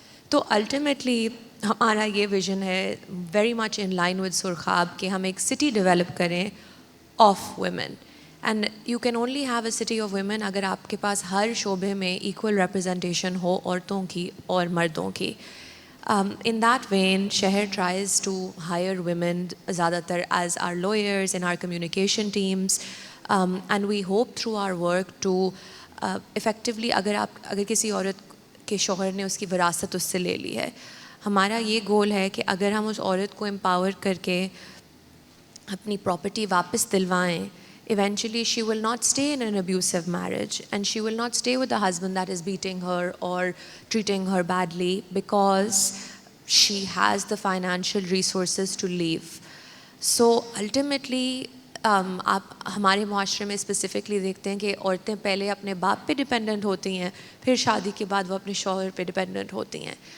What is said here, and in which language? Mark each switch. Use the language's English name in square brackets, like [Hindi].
[Urdu] تو الٹیمیٹلی ہمارا یہ ویژن ہے [English] very much in line with [Urdu] سرخاب کہ ہم ایک سٹی ڈیولپ کریں of women. [English] and you can only have a city of women [Urdu] اگر آپ کے پاس ہر شعبے میں ایکول ریپرزنٹیشن ہو عورتوں کی اور مردوں کی. [English] In that vein, Sheher tries to hire women زیادہ تر as our lawyers in our communication teams, and we hope through our work to effectively [Urdu] اگر کسی عورت کے شوہر نے اس کی وراثت اس سے لے لی ہے، ہمارا یہ گول ہے کہ اگر ہم اس عورت کو امپاور کر کے اپنی پراپرٹی واپس دلوائیں، [English] eventually she will not stay in an abusive marriage and she will not stay with a husband that is beating her or treating her badly because she has the financial resources to leave. So ultimately [Urdu] آپ ہمارے معاشرے میں specifically دیکھتے ہیں کہ عورتیں پہلے اپنے باپ پہ ڈپینڈنٹ ہوتی ہیں، پھر شادی کے بعد وہ اپنے شوہر پہ ڈپینڈنٹ ہوتی ہیں.